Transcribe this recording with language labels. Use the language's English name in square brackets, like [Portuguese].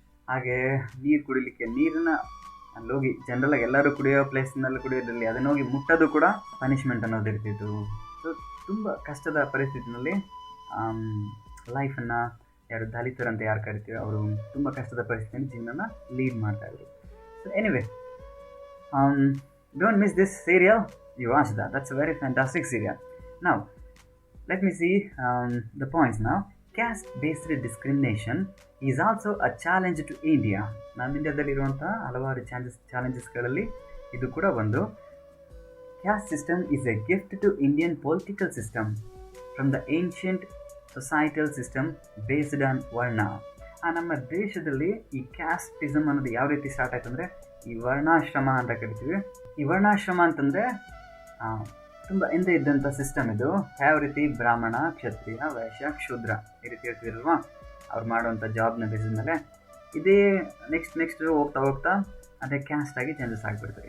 [Kannada] ಹಾಗೆ ನೀರು ಕುಡಿಲಿಕ್ಕೆ ನೀರನ್ನ ಅಲ್ಲೋಗಿ ಜನರಲಾಗಿ ಎಲ್ಲರೂ ಕುಡಿಯೋ ಪ್ಲೇಸ್ನಲ್ಲಿ ಕುಡಿಯೋದ್ರಲ್ಲಿ ಅದನ್ನ ಹೋಗಿ ಮುಟ್ಟೋದು ಕೂಡ ಪನಿಷ್ಮೆಂಟ್ ಅನ್ನೋದು ಇರ್ತಿತ್ತು. ಸೊ ತುಂಬ ಕಷ್ಟದ ಪರಿಸ್ಥಿತಿನಲ್ಲಿ ಲೈಫನ್ನು ಯಾರು ದಲಿತರಂತ ಯಾರು ಕರಿತೀವಿ ಅವರು ತುಂಬ ಕಷ್ಟದ ಪರಿಸ್ಥಿತಿಯಲ್ಲಿ ಜೀವನನ ಲೀಡ್ ಮಾಡ್ತಾಯಿದ್ರು. [English] So anyway, don't miss this serial. You watch that. That's a very fantastic serial. Now, let me see the points now. Caste-based discrimination is also a challenge to India. [Kannada] ನಮ್ಮ ಇಂಡಿಯಾದಲ್ಲಿರುವಂಥ ಹಲವಾರು ಚಾಲೆಂಜಸ್ಗಳಲ್ಲಿ ಇದು ಕೂಡ ಒಂದು. [English] Caste system is a gift to Indian political system from the ancient societal system based on Varna. [Kannada] ನಮ್ಮ ದೇಶದಲ್ಲಿ ಈ casteism ಅನ್ನೋದು ಯಾವ ರೀತಿ ಸ್ಟಾರ್ಟ್ ಆಯ್ತು ಅಂದರೆ ಈ ವರ್ಣಾಶ್ರಮ ಅಂತ ಕರಿತೀವಿ. ಈ ವರ್ಣಾಶ್ರಮ ಅಂತಂದರೆ ತುಂಬ ಹಿಂದೆ ಇದ್ದಂಥ ಸಿಸ್ಟಮ್ ಇದು. ಯಾವ ರೀತಿ ಬ್ರಾಹ್ಮಣ, ಕ್ಷತ್ರಿಯ, ವೈಶ್ಯ, ಶೂದ್ರ ಈ ರೀತಿ ಹೇಳ್ತಿದ್ರಲ್ವಾ, ಅವ್ರು ಮಾಡುವಂಥ ಜಾಬ್ನ ಬೇಸಿದ ಮೇಲೆ ಇದೇ ನೆಕ್ಸ್ಟ್ ಹೋಗ್ತಾ ಅದೇ ಕ್ಯಾಸ್ಟ್ ಆಗಿ ಚೇಂಜಸ್ ಆಗಿಬಿಡ್ತಾರೆ.